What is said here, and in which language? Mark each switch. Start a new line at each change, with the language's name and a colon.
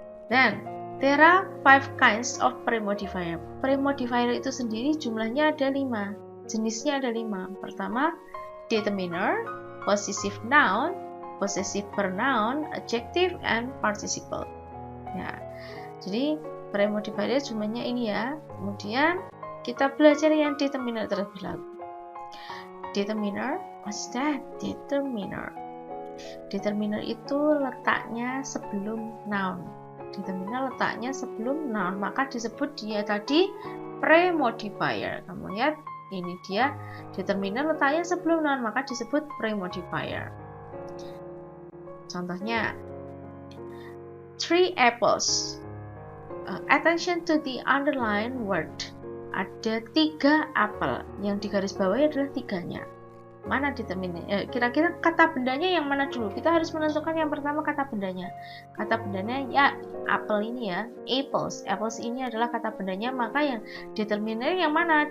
English: Dan there are 5 kinds of pre-modifier.
Indonesian: Pre-modifier itu sendiri jumlahnya ada 5. Jenisnya ada 5. Pertama, determiner, possessive noun, possessive pronoun, adjective, and participle. Ya, jadi pre-modifier jumlahnya ini ya. Kemudian kita belajar yang determiner terlebih dahulu. Determiner, what's that? Determiner. Determiner itu letaknya sebelum noun. Determiner letaknya sebelum noun, maka disebut dia tadi pre-modifier. Kamu lihat, ini dia determiner letaknya sebelum noun, maka disebut pre-modifier. Contohnya, 3 apples.
English: Attention to the underlined word.
Indonesian: Ada 3 apel. Yang di garis bawah adalah 3-nya. Mana determiner? Kira-kira kata bendanya yang mana dulu? Kita harus menentukan yang pertama kata bendanya. Kata bendanya ya apel ini ya, apples. Apples ini adalah kata bendanya, maka yang determiner yang mana?